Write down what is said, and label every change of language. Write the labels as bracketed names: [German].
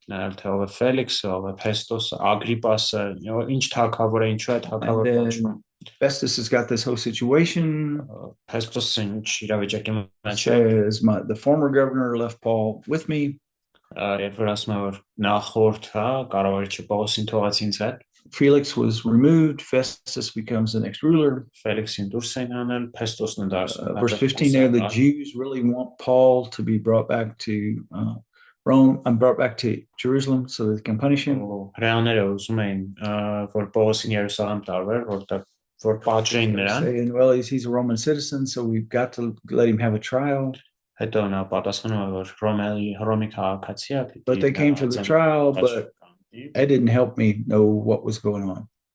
[Armenian] Felix, Festos, Agrippas, ինչ թագավոր է, ինչու է թագավոր կոչվում. [English] Festus has got this whole situation. [Armenian] Festos-ը ինչ իրավիճակի մեջ է. [English] Says the former governor left Paul with me. [Armenian] Երբ որ ասում է որ նախորդ, կառավարիչը Պողոսին թողած ինձ հետ. [English] Felix was removed. Festus becomes the next ruler. [Armenian] Felix-ին դուրս են հանել, Փեստոսն է դարձել. [English] Verse 15 there, the Jews really want Paul to be brought back to Rome and brought back to Jerusalem so they can punish him. [Armenian] Հրեաները ուզում էին որ Պողոսին Երուսաղեմ տարվեր, որ պատժեին նրան. [English] Saying, well, he's a Roman citizen, so we've got to let him have a trial. [Armenian] Հետո նա պատասխանում է որ Հռոմի քաղաքացի է. [English] But they came to the trial, but it didn't help me know what was going on.